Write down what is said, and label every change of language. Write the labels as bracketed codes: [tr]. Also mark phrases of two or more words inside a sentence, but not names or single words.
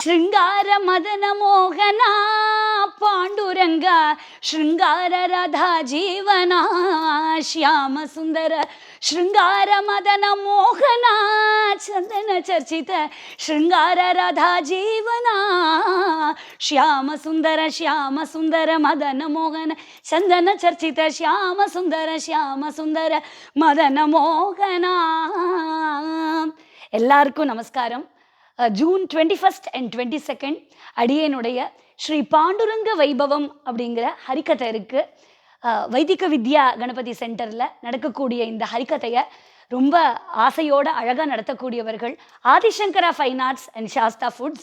[sa] ಶೃಂಗಾರ ಮದನ ಮೋಹನ ಪಾಂಡುರಂಗ ಶೃಂಗಾರ ರಾಧಾ ಜೀವನ ಶ್ಯಾಮ ಸುಂದರ ಶೃಂಗಾರ ಮದನ ಮೋಹನ ಚಂದನ ಚರ್ಚಿತ ಶೃಂಗಾರ ರಾಧಾ ಜೀವನ ಶ್ಯಾಮ ಸುಂದರ ಮದನ ಮೋಹನ ಚಂದನ ಚರ್ಚಿತ ಶ್ಯಾಮ ಸುಂದರ ಮದನ ಮೋಹನ. [ta] எல்லாருக்கும் நமஸ்காரம். ஜூன் 21 and 22 அடியனுடைய ஸ்ரீ பாண்டுரங்க வைபவம் அப்படிங்கிற ஹரிக்கதை இருக்குது. வைதிக வித்யா கணபதி சென்டரில் நடக்கக்கூடிய இந்த ஹரிக்கதையை ரொம்ப ஆசையோடு அழகாக நடத்தக்கூடியவர்கள் ஆதிசங்கரா ஃபைன் ஆர்ட்ஸ் அண்ட் சாஸ்தா ஃபுட்ஸ்.